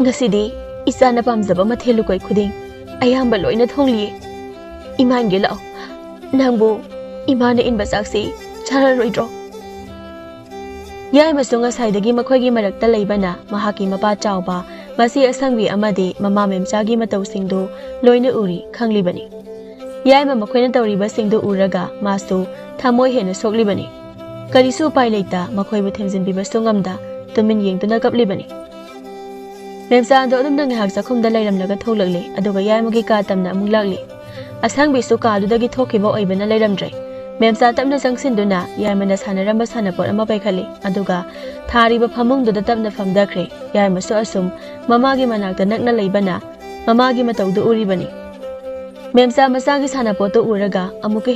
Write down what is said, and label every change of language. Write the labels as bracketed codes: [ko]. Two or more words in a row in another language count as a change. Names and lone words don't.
[mni] Ngasidi isana pamjaba mathelu koi khuding ayamba loina thongli iman ge lao nangbu imana inba saksi chara roidro yai masunga saidagi makhoigi marakta leibana mahaki mapa chawba masi asangwi amadi mama memchagi matau singdu loina uri khanglibani yai ma makhoina tawriba singdu uraga masu thamoi hena soklibani karisu pai leita makhoi bu themjin bi basungamda tumin yengtuna kaplibani memsa do adum nang hak sakhumda leiramlaga tholakle aduga yai magi ka tamna amung lakli asangbi su ka dudagi thokiba oibana leiramdre memsa tamna sangsinduna yai mana sanaramba sanapor ama paikhali aduga thariba phamungduda tamna famdakre yai masu asum mamagi manakta nakna leibana mamagi mataudu uribani memsa masagi sanapoto uraga amuke